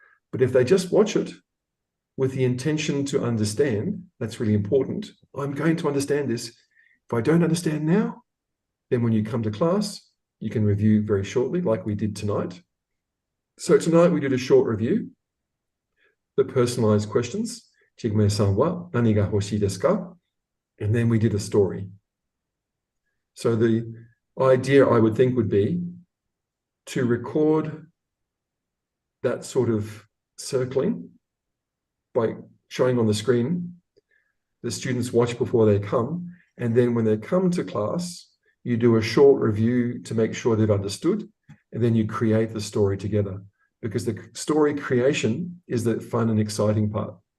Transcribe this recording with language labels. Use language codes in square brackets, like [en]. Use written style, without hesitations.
[en] But if they just watch it with the intention to understand, that's really important. I'm going to understand this. If I don't understand now, then when you come to class, you can review very shortly, like we did tonight. So tonight we did a short review, the personalized questions. [ja] ジグメさんは何が欲しいですか? [en] And then we did a story. So the idea I would think would be to record that sort of circling by showing on the screen. The students watch before they come, and then when they come to class, you do a short review to make sure they've understood, and then you create the story together, because the story creation is the fun and exciting part.